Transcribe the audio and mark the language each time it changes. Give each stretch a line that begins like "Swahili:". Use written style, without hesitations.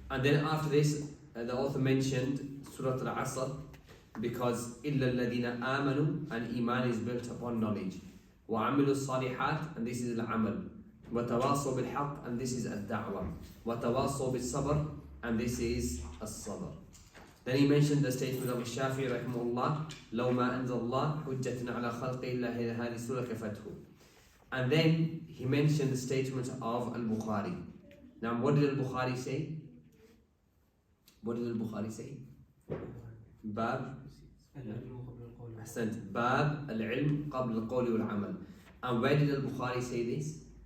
English: And then after this, the author mentioned Surah Al-Asr, because
Arabic: إِلَّا الَّذِينَ آمَنُوا,
English: and iman is built upon knowledge.
Arabic: وَعَمِلُوا الصَّالِحَاتِ,
English: and this is al-amal.
Arabic: وَتَوَاصَوْا بِالْحَقِّ,
English: and this is al-da'wah.
Arabic: وَتَوَاصَوْا بِالصَّبْرِ,
English: and this is as-sabr. Then he mentioned the statement of Shafi'i rahimahullah,
Arabic: لَوْ مَا أَنزَلَ اللَّهُ حُجَّةً عَلَى خَلْقِ إِلَّا هَذِهِ سُورَةٌ كَفَتْهُ.
English: And then he mentioned the statement of Al-Bukhari. Now what did Al-Bukhari say? What did Al-Bukhari say?
Arabic: Bab Ahsant. Bab al-ilm qabl al-qawli wal-amal.
English: And where did Al-Bukhari say this?